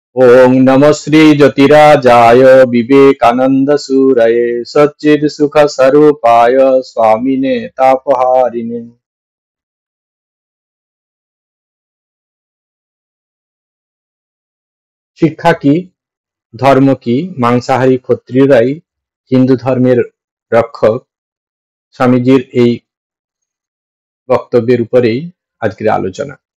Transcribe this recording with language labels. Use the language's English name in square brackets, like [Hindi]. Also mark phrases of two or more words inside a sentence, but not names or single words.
[Sanskrit] ओम नमः श्री ज्योतिराजाय विवेकानंद सूरये सच्चिद सुख स्वरूपाय स्वामिने तापहारिणे। [Bangla] শিক্ষা কি, ধর্ম কি, মাংসাহারী ক্ষত্রিয়রাই হিন্দু ধর্মের রক্ষক, স্বামীজির এই বক্তব্যের উপরেই আজকের আলোচনা।